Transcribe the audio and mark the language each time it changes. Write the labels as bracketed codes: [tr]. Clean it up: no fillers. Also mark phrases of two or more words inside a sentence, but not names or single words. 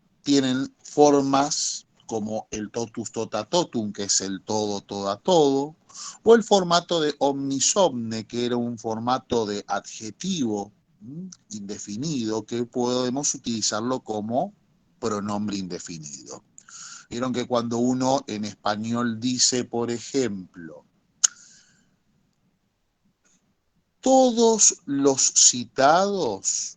[es] tienen formas como el [la] totus tota totum, [es] que es el todo, toda, todo, o el formato de [la] omnis omne, [es] que era un formato de adjetivo indefinido, que podemos utilizarlo como pronombre indefinido. Vieron que cuando uno en español dice, por ejemplo, todos los citados